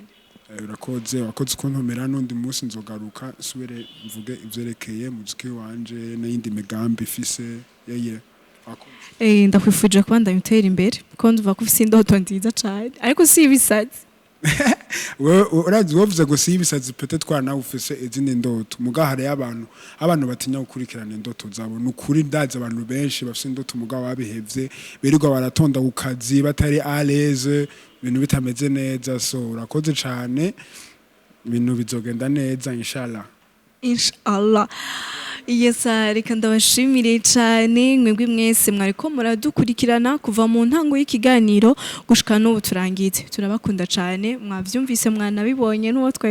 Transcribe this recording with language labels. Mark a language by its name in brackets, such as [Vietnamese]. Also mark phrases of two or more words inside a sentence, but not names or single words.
[Rundi] urakoze wakoze kuntomera n'undi munsi nzogaruka subire mvuge ivyerekeye muziki wanje n'indi migambi ifise ndakwifuje kuba ndamutera imbere ko ndumva ko ufise indoto nziza cyane ariko si ibisazi urazi wovuze ngo si ibisazi peut-être twana ufise izindi ndoto mugahare abantu batinya gukurikirana indoto zabo nukuri ndaza abantu benshi bafise indoto mugabo babihevye birirwa baratonda ku kazi batari [French] à l'aise [Rundi] ibintu bitameze neza so urakoze cyane ibintu bizogenda neza inshallah Yesa reka ndabashimire cyane mwebwe mwese mwariko muradukurikirana kuva mu ntango y'ikiganiro gushika n'ubu turangize turabakunda cyane mwavyumvise mwanabibonye n'uwo twaye